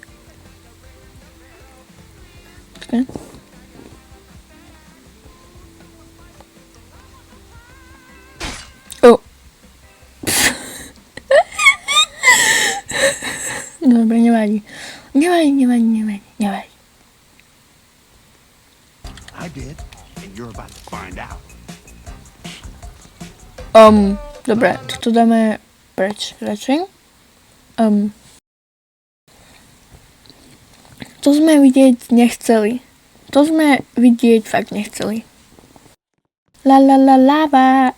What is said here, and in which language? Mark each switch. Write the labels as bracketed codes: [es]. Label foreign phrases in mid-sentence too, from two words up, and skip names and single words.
[en] Okay. Oh. [sk] Dobre, nevadí. [en] I did, and you're about to find out. [sk] Dobre, to dáme preč radšej. To sme vidieť nechceli. Fakt nechceli. Lava.